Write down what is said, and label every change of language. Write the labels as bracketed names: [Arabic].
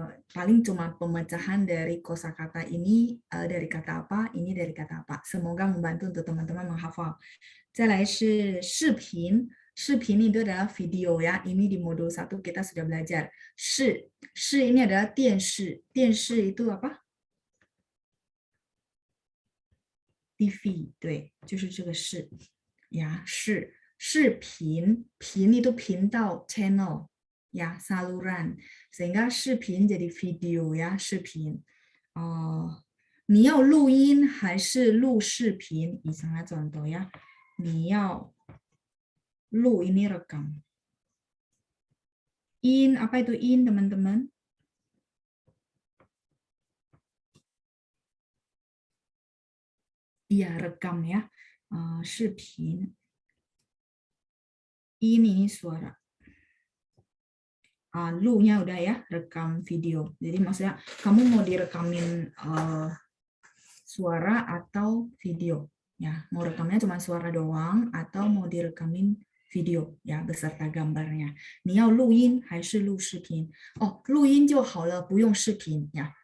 [Indonesian] Paling cuma pemecahan dari kosakata ini dari kata apa, ini dari kata apa. Semoga membantu untuk teman-teman menghafal. 再来是视频，视频 itu adalah video ya. Ini di modul 1 kita sudah belajar. 视ini adalah 电视，电视 itu apa? [Chinese] TV， 对，就是这个视呀，视频，频 itu 频道 channel。 [Indonesian] ya, saluran, sehingga 视频 jadi video ya, 视频. [Chinese] 你要录音还是录视频? [Indonesian] Misalnya contoh ya, 你要录 ini rekam. In, apa itu in teman-teman? Iya, rekam ya, 视频. Ini suara. Lu-nya udah ya, rekam video. Jadi maksudnya kamu mau direkamin suara atau video ya, mau rekamnya cuma suara doang atau mau direkamin video ya beserta gambarnya. [Chinese] 你要录音还是录视频? Oh, 录音就好了，不用视频ya.